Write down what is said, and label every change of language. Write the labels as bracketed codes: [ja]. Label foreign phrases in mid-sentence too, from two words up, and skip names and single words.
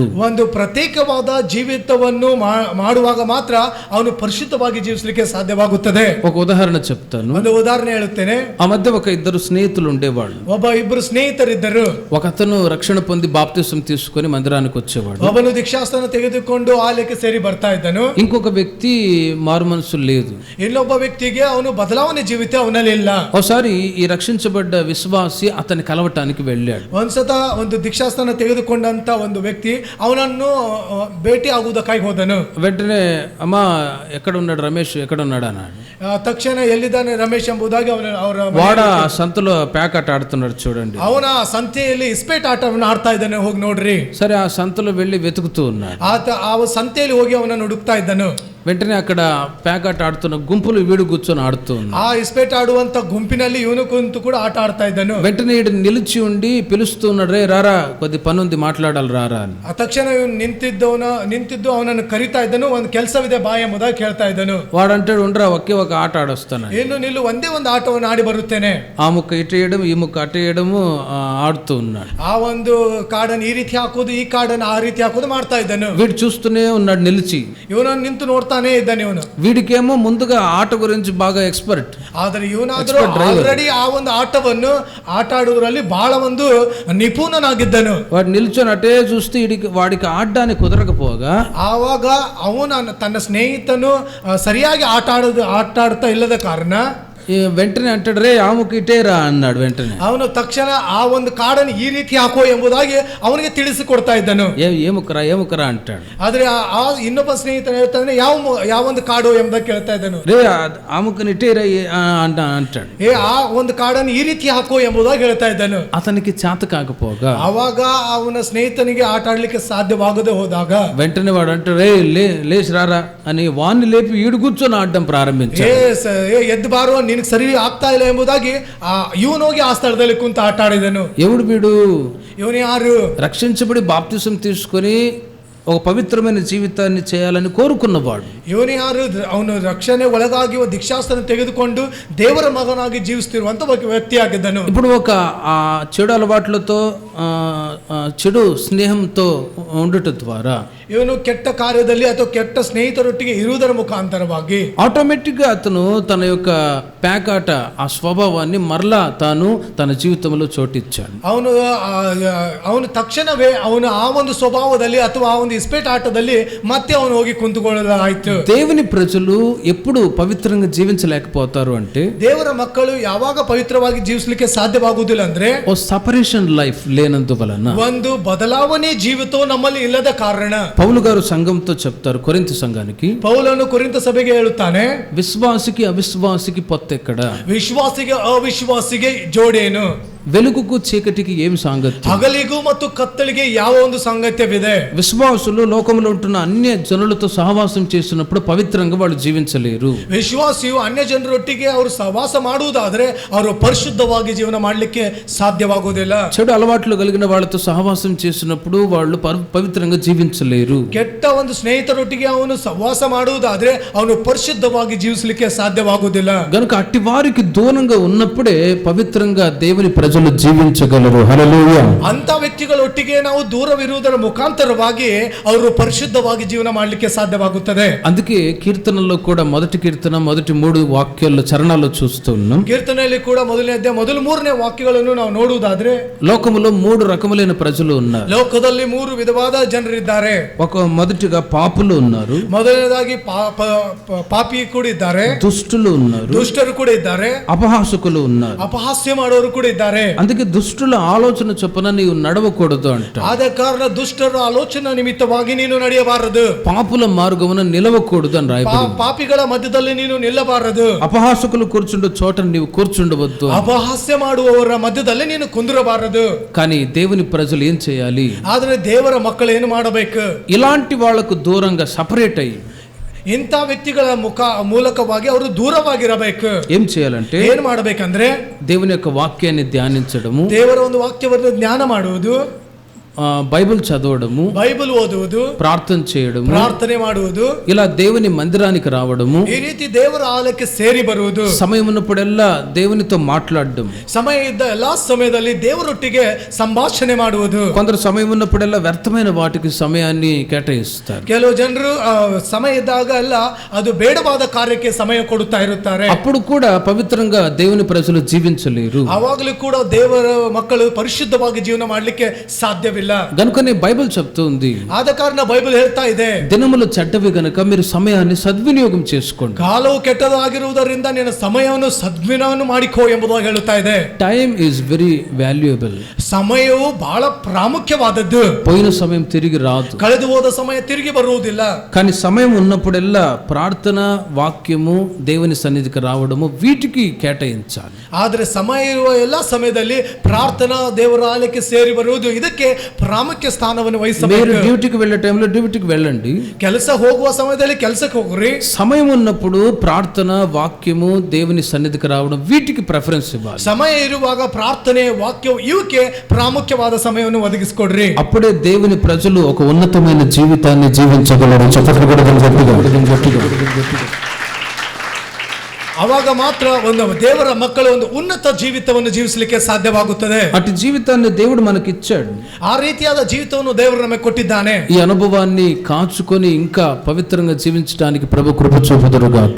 [kn] ಒಂದು ಪ್ರತ್ಯೇಕವಾದ ಜೀವಿತವನ್ನು ಮಾಡುವಾಗ ಮಾತ್ರ ಅವನು ಪರಿಶುದ್ಧವಾಗಿ ಜೀವಿಸಲಿಕ್ಕೆ ಸಾಧ್ಯವಾಗುತ್ತದೆ. [te] ఒక ఉదాహరణ చెప్తాను. [kn] ಒಂದು ಉದಾಹರಣೆ ಹೇಳುತ್ತೇನೆ. [te] ఆ మధ్య ఒక ఇద్దరు స్నేహితులు ఉండేవాళ్ళు. [kn] ಇಬ್ಬರು ಸ್ನೇಹಿತರಿದ್ದರು. [te] ఒక అతను రక్షణ పొంది బాప్తిసం తీసుకొని మందిరానికి వచ్చేవాడు. [kn] ಒಬ್ಬನು ದೀಕ್ಷಾಸ್ನಾನ ತೆಗೆದುಕೊಂಡು ಆಲಯಕ್ಕೆ ಸೇರಿ ಬರ್ತಾ ಇದ್ದನು. [te] ఇంకొక వ్యక్తి మారు మనసు లేదు. [kn] ಇನ್ನೊಬ್ಬ ವ್ಯಕ್ತಿಗೆ ಅವನು ಬದಲಾವಣೆ ಜೀವಿತ ಅವನಲ್ಲಿ ಇಲ್ಲ. [te] ఒకసారి ఈ రక్షించబడ్డ విశ్వాసి అతన్ని కలవటానికి వెళ్ళాడు. [kn] ಒಂದ್ಸತ ಒಂದು ದೀಕ್ಷಾಸ್ನಾನ ತೆಗೆದುಕೊಂಡಂತ ಒಂದು ವ್ಯಕ್ತಿ ಅವನನ್ನು ಭೇಟಿ ಆಗುವುದಕ್ಕಾಗಿ ಹೋದನು. [te] వెంటనే అమ్మా ఎక్కడ ఉన్నాడు రమేష్, ఎక్కడ ఉన్నాడు అన్నాడు. [kn] ತಕ್ಷಣ ಎಲ್ಲಿದ್ದಾನೆ ರಮೇಶ್ ಎಂಬುದಾಗಿ [te] వాడ సంతలో ప్యాకెట్ ఆడుతున్నాడు చూడండి. [kn] ಅವನ ಸಂತೆಯಲ್ಲಿ ಇಸ್ಪೇಟ್ ಆಟವನ್ನು ಆಡ್ತಾ ಇದ್ದಾನೆ, ಹೋಗಿ ನೋಡ್ರಿ. [te] సరే ఆ సంతలో వెళ్ళి వెతుకుతూ ఉన్నాడు. [kn] ಆ ಸಂತೆಯಲ್ಲಿ ಹೋಗಿ ಅವನನ್ನು ಹುಡುಕ್ತಾ ಇದ್ದನು. [te] వెంటనే అక్కడ పేకాట ఆడుతున్న గుంపులు వీడు కూర్చొని ఆడుతూ ఉన్నాడు. [kn] ಆ ಇಸ್ಪೇಟ್ ಆಡುವಂತ ಗುಂಪಿನಲ್ಲಿ ಇವನು ಕುಂತು ಕೂಡ ಆಟ ಆಡ್ತಾ ಇದ್ದನು. [te] వెంటనే ఈడు నిలిచి ఉండి పిలుస్తూ ఉన్నాడు, రే రారా కొద్ది పని ఉంది మాట్లాడాలి రారా అని. [kn] ಆ ತಕ್ಷಣ ಇವನು ನಿಂತಿದ್ದು ಅವನನ್ನು ಕರಿತಾ ಇದ್ದನು. ಒಂದು ಕೆಲಸವಿದೆ ಬಾ ಎಂಬುದಾಗಿ ಕೇಳ್ತಾ ಇದ್ದನು. [te] వాడు అంటాడు, ఉండరా ఒకే ఒక ఆట ఆడొస్తాను. [kn] ಇನ್ನು ನಿಲ್ಲು, ಒಂದೇ ಒಂದು ಆಟವನ್ನು ಆಡಿ ಬರುತ್ತೇನೆ. [te] ఆ ముక్క ఇటు వేయడం ఈ ముక్క అటు వేయడము ఆడుతూ ఉన్నాడు. [kn] ಆ ಒಂದು ಕಾಡನ್ನು ಈ ರೀತಿ ಹಾಕೋದು, ಈ ಕಾಡನ್ನು ಆ ರೀತಿ ಹಾಕೋದು ಮಾಡ್ತಾ ಇದ್ದನು. [te] వీడు చూస్తూనే ఉన్నాడు నిలిచి. [kn] ಇವನನ್ನು ನಿಂತು ನೋಡ್ತಾನೆ ಇದ್ದಾನೆ. ಇವನು [te] వీడికేమో ముందుగా ఆట గురించి బాగా ఎక్స్పర్ట్. [kn] ಆದ್ರೆ ಇವನಾದ್ರೂ ಆಲ್ರೆಡಿ ಆ ಒಂದು ಆಟವನ್ನು ಆಟ ಆಡುವುದರಲ್ಲಿ ಬಹಳ ಒಂದು ನಿಪುಣನಾಗಿದ್ದನು. [te] వాడు నిల్చొని అటే చూస్తే వాడికి ఆడడానికి కుదరకపోగా [kn] ಆವಾಗ ಅವನು ತನ್ನ ಸ್ನೇಹಿತನು ಸರಿಯಾಗಿ ಆಟ ಆಡ್ತಾ ಇಲ್ಲದ ಕಾರಣ [te] వెంటనే అంటాడు, రే ఆముకు ఇటేరా అన్నాడు. వెంటనే [kn] ಅವನು ತಕ್ಷಣ ಆ ಒಂದು ಕಾಡನ್ನು ಈ ರೀತಿ ಹಾಕೋ ಎಂಬುದಾಗಿ ಅವನಿಗೆ ತಿಳಿಸಿಕೊಡ್ತಾ ಇದ್ದನು. [te] ఏముకరా అంటాడు. [kn] ಆದ್ರೆ ಆ ಇನ್ನೊಬ್ಬ ಸ್ನೇಹಿತನು ಹೇಳ್ತಾನೆ, ಯಾವ ಒಂದು ಕಾಡು ಎಂಬುದಾಗಿ ಕೇಳ್ತಾ ಇದ್ದನು. [te] రే ఆముకుని ఇటేరా అంటాడు. [kn] ಆ ಒಂದು ಕಾಡನ್ನು ಈ ರೀತಿ ಹಾಕೋ ಎಂಬುದಾಗಿ ಹೇಳ್ತಾ ಇದ್ದನು. [te] అతనికి చేత కాకపోగా [kn] ಅವಾಗ ಅವನ ಸ್ನೇಹಿತನಿಗೆ ಆಟ ಆಡ್ಲಿಕ್ಕೆ ಸಾಧ್ಯವಾಗದೆ ಹೋದಾಗ [te] వెంటనే వాడు అంటాడు, రే లేచి రారా అని వాణ్ణి లేపి ఈడు కూర్చొని ఆడడం ప్రారంభించాడు. [kn] ಎದ್ದು ಬಾರೋ, ನಿನಗೆ ಸರಿ ಆಗ್ತಾ ಇಲ್ಲ ಎಂಬುದಾಗಿ ಇವನು ಹೋಗಿ ಆ ಸ್ಥಳದಲ್ಲಿ ಕುಂತು ಆಟ ಆಡಿದನು. [te] ఎవడు వీడు? [kn] ಇವನು ಯಾರು? [te] రక్షించబడి బాప్తిసం తీసుకొని ఒక పవిత్రమైన జీవితాన్ని చేయాలని కోరుకున్నవాడు. [kn] ಇವನು ಯಾರು? ಅವನು ರಕ್ಷಣೆ ಒಳಗಾಗಿ ದೀಕ್ಷಾಸ್ತ್ರ ತೆಗೆದುಕೊಂಡು ದೇವರ ಮಗನಾಗಿ ಜೀವಿಸುತ್ತಿರುವಂತ ವ್ಯಕ್ತಿಯಾಗಿದ್ದನು. [te] ఇప్పుడు ఒక చెడు అలవాట్లతో చెడు స్నేహంతో ఉండటం ద్వారా [kn] ಇವನು ಕೆಟ್ಟ ಕಾರ್ಯದಲ್ಲಿ ಅಥವಾ ಕೆಟ್ಟ ಸ್ನೇಹಿತರೊಟ್ಟಿಗೆ ಇರುವುದರ ಮುಖಾಂತರವಾಗಿ [te] ఆటోమేటిక్ గా అతను తన యొక్క పేకాట ఆ స్వభావాన్ని మరలా తాను తన జీవితంలో చోటిచ్చాడు. [kn] ಅವನು ತಕ್ಷಣವೇ ಅವನು ಆ ಒಂದು ಸ್ವಭಾವದಲ್ಲಿ ಅಥವಾ ಆ ಒಂದು ಇಸ್ಪೇಟ್ ಆಟದಲ್ಲಿ ಮತ್ತೆ ಅವನು ಹೋಗಿ ಕುಂತುಕೊಳ್ಳಲಾಯಿತು. [te] దేవుని ప్రజలు ఎప్పుడు పవిత్రంగా జీవించలేకపోతారు అంటే, [kn] ದೇವರ ಮಕ್ಕಳು ಯಾವಾಗ ಪವಿತ್ರವಾಗಿ ಜೀವಿಸಲಿಕ್ಕೆ ಸಾಧ್ಯವಾಗುವುದಿಲ್ಲ ಅಂದ್ರೆ [te] ఓ [en] separation life [te] లేనందువలన, [kn] ಒಂದು ಬದಲಾವಣೆ ಜೀವಿತವು ನಮ್ಮಲ್ಲಿ ಇಲ್ಲದ ಕಾರಣ. [te] పౌలు గారు సంఘంతో చెప్తారు, కొరింథీ సంఘానికి, [kn] ಪೌಲನು ಕೊರಿಂಥ ಸಭೆಗೆ ಹೇಳುತ್ತಾನೆ, [te] విశ్వాసికి అవిశ్వాసికి పొత్తెక్కడ, [kn] ವಿಶ್ವಾಸಿಗೆ ಅವಿಶ್ವಾಸಿಗೆ ಜೋಡೇನು, [te] వెలుగుకు చీకటికి ఏం సాంగత్యం, [kn] ಹಗಲಿಗೂ ಮತ್ತು ಕತ್ತಲಿಗೆ ಯಾವ ಒಂದು ಸಾಂಗತ್ಯವಿದೆ. [te] విశ్వాసులు లోకంలో ఉంటున్న అన్య జనులతో సహవాసం చేసినప్పుడు పవిత్రంగా వాళ్ళు జీవించలేరు. [kn] ವಿಶ್ವಾಸಿಯು ಅನ್ಯ ಜನರೊಟ್ಟಿಗೆ ಅವರು ಸಹವಾಸ ಮಾಡುವುದಾದ್ರೆ ಅವರು ಪರಿಶುದ್ಧವಾಗಿ ಜೀವನ ಮಾಡಲಿಕ್ಕೆ ಸಾಧ್ಯವಾಗುವುದಿಲ್ಲ. [te] చెడు అలవాట్లు కలిగిన వాళ్ళతో సహవాసం చేసినప్పుడు వాళ్ళు పవిత్రంగా జీవించలేరు. [kn] ಕೆಟ್ಟ ಒಂದು ಸ್ನೇಹಿತರೊಟ್ಟಿಗೆ ಅವನು ಸಹವಾಸ ಮಾಡುವುದಾದ್ರೆ ಅವನು ಪರಿಶುದ್ಧವಾಗಿ ಜೀವಿಸಲಿಕ್ಕೆ ಸಾಧ್ಯವಾಗುವುದಿಲ್ಲ. [te] గనుక అట్టి వారికి దూరంగా ఉన్నప్పుడే పవిత్రంగా దేవుని ప్రజలు జీవించగలరు. హల్లెలూయా. [kn] ಅಂತ ವ್ಯಕ್ತಿಗಳೊಟ್ಟಿಗೆ ನಾವು ದೂರವಿರುವುದರ ಮುಖಾಂತರವಾಗಿ ಅವರು ಪರಿಶುದ್ಧವಾಗಿ ಜೀವನ ಮಾಡಲಿಕ್ಕೆ ಸಾಧ್ಯವಾಗುತ್ತದೆ. [te] అందుకే కీర్తనలో కూడా మొదటి కీర్తన మొదటి 3 వాక్యాల్లో చరణాల్లో చూస్తూ ఉన్నాం. [kn] ಕೀರ್ತನೆಯಲ್ಲಿ ಕೂಡ ಮೊದಲನೇ ಅಧ್ಯಾಯ ಮೊದಲು 3ನೇ ವಾಕ್ಯಗಳನ್ನು ನಾವು ನೋಡುವುದಾದ್ರೆ, [te] లోకములో 3 రకములైన ప్రజలు ఉన్నారు. [kn] ಲೋಕದಲ್ಲಿ 3 ವಿಧವಾದ ಜನರಿದ್ದಾರೆ. [te] మొదటిగా పాపులు ఉన్నారు, [kn] ಮೊದಲನೇದಾಗಿ ಪಾಪಿ ಕೂಡ ಇದ್ದಾರೆ, [te] దుష్టులు ఉన్నారు, [kn] ದುಷ್ಟರು ಕೂಡ ಇದ್ದಾರೆ, [te] అపహాసకులు ఉన్నారు. [kn] ಅಪಹಾಸ್ಯ ಮಾಡೋರು ಕೂಡ ಇದ್ದಾರೆ. [te] అందుకే దుష్టుల ఆలోచన చొప్పున నీవు నడవకూడదు అంట. [kn] ಆದ ಕಾರಣ ದುಷ್ಟರ ಆಲೋಚನಾ ನಿಮಿತ್ತವಾಗಿ ನೀನು ನಡೆಯಬಾರದು. [te] పాపుల మార్గమున నిలవకూడదు అని రాయబడింది. [kn] ಪಾಪಿಗಳ ಮಧ್ಯದಲ್ಲಿ ನೀನು ನಿಲ್ಲಬಾರದು. [te] అపహాసకులు కూర్చుండే చోట నీవు కూర్చుండవద్దు. [kn] ಅಪಹಾಸ್ಯ ಮಾಡುವವರ ಮಧ್ಯದಲ್ಲಿ ನೀನು ಕುಂದಿರಬಾರದು. [te] కానీ దేవుని ప్రజలు ఏం చేయాలి? [kn] ಆದ್ರೆ ದೇವರ ಮಕ್ಕಳು ಏನು ಮಾಡಬೇಕು? [te] ఇలాంటి వాళ్లకు దూరంగా సపరేట్ అయ్యి [kn] ಇಂಥ ವ್ಯಕ್ತಿಗಳ ಮೂಲಕವಾಗಿ ಅವರು ದೂರವಾಗಿರಬೇಕು. [te] ఏం చేయాలంటే, [kn] ಏನ್ ಮಾಡಬೇಕಂದ್ರೆ [te] దేవుని యొక్క వాక్యాన్ని ధ్యానించడము, [kn] ದೇವರ ಒಂದು ವಾಕ್ಯವನ್ನು ಜ್ಞಾನ ಮಾಡುವುದು, [te] బైబిల్ చదవడము, [kn] ಬೈಬಲ್ ಓದುವುದು, [te] ప్రార్థన చేయడము, [kn] ಪ್ರಾರ್ಥನೆ ಮಾಡುವುದು, [te] ఇలా దేవుని మందిరానికి రావడము, [kn] ಈ ರೀತಿ ದೇವರ ಆಲಯಕ್ಕೆ ಸೇರಿ ಬರುವುದು, [te] సమయం ఉన్నప్పుడెల్లా దేవునితో మాట్లాడడం, [kn] ಸಮಯ ಇದ್ದ ಎಲ್ಲಾ ಸಮಯದಲ್ಲಿ ದೇವರೊಟ್ಟಿಗೆ ಸಂಭಾಷಣೆ ಮಾಡುವುದು. [te] కొందరు సమయం ఉన్నప్పుడెల్లా వ్యర్థమైన వాటికి సమయాన్ని కేటాయిస్తారు. [kn] ಕೆಲವು ಜನರು ಸಮಯ ಇದ್ದಾಗ ಎಲ್ಲ ಅದು ಬೇಡವಾದ ಕಾರ್ಯಕ್ಕೆ ಸಮಯ ಕೊಡುತ್ತಾ ಇರುತ್ತಾರೆ. [te] అప్పుడు కూడా పవిత్రంగా దేవుని ప్రజలు జీవించలేరు. [kn] ಅವಾಗಲೂ ಕೂಡ ದೇವರ ಮಕ್ಕಳು ಪರಿಶುದ್ಧವಾಗಿ ಜೀವನ ಮಾಡಲಿಕ್ಕೆ ಸಾಧ್ಯವಿಲ್ಲ. [te] గనుకనే బైబిల్ చెప్తుంది, [kn] ಆದ ಕಾರಣ ಬೈಬಲ್ ಹೇಳ್ತಾ ಇದೆ, [te] దినములు చెడ్డవి గనుక మీరు సమయాన్ని సద్వినియోగం చేసుకోండి. [kn] ಕಾಲವು ಕೆಟ್ಟದಾಗಿರುವುದರಿಂದ ನಿನ್ನ ಸಮಯವನ್ನು ಸದ್ವಿನಿಯೋಗ ಮಾಡಿಕೋ ಎಂಬುದಾಗಿ ಹೇಳುತ್ತಾ ಇದೆ. [en] Time is very valuable. [kn] ಸಮಯವು ಬಹಳ ಪ್ರಾಮುಖ್ಯವಾದದ್ದು. [te] పోయిన సమయం తిరిగి రాదు, [kn] ಕಳೆದು ಹೋದ ಸಮಯ ತಿರುಗಿ ಬರುವುದಿಲ್ಲ. [te] కానీ సమయం ఉన్నప్పుడెల్లా ప్రార్థన, వాక్యము, దేవుని సన్నిధికి రావడము వీటికి కేటాయించాలి. [kn] ಆದರೆ ಸಮಯ ಇರುವ ಎಲ್ಲ ಸಮಯದಲ್ಲಿ ಪ್ರಾರ್ಥನಾ, ದೇವರ ಆಲಯಕ್ಕೆ ಸೇರಿ ಬರುವುದು, ಇದಕ್ಕೆ ಪ್ರಾಮುಖ್ಯ ಸ್ಥಾನವನ್ನು [te] మీరు [kn] ವಹಿಸಬೇಕು. [te] డ్యూటీకి వెళ్ళే టైంలో డ్యూటీకి వెళ్ళండి. [kn] ಕೆಲಸ ಹೋಗುವ ಸಮಯದಲ್ಲಿ ಕೆಲಸಕ್ಕೆ ಹೋಗ್ರಿ. [te] సమయం ఉన్నప్పుడు ప్రార్థన, వాక్యము, దేవుని సన్నిధికి రావడం వీటికి ప్రిఫరెన్స్ ఇవ్వాలి. [kn] ಸಮಯ ಇರುವಾಗ ಪ್ರಾರ್ಥನೆ, ವಾಕ್ಯವು ಇವಕ್ಕೆ ಪ್ರಾಮುಖ್ಯವಾದ ಸಮಯವನ್ನು ಒದಗಿಸಿಕೊಡ್ರಿ. [te] అప్పుడే దేవుని ప్రజలు ఒక ఉన్నతమైన జీవితాన్ని జీవించగలరు. చెప్పట్లు కూడా గట్టిగా. [kn] ಅವಾಗ ಮಾತ್ರ ಒಂದು ದೇವರ ಮಕ್ಕಳು ಒಂದು ಉನ್ನತ ಜೀವಿತವನ್ನು ಜೀವಿಸಲಿಕ್ಕೆ ಸಾಧ್ಯವಾಗುತ್ತದೆ. [te] అటు జీవితాన్ని దేవుడు మనకి ఇచ్చాడు. [kn] ಆ ರೀತಿಯಾದ ಜೀವಿತವನ್ನು ದೇವರು ನಮಗೆ ಕೊಟ್ಟಿದ್ದಾನೆ. [te] ఈ అనుభవాన్ని కాచుకొని ఇంకా పవిత్రంగా జీవించడానికి ప్రభు కృప చూపుదురుగాక.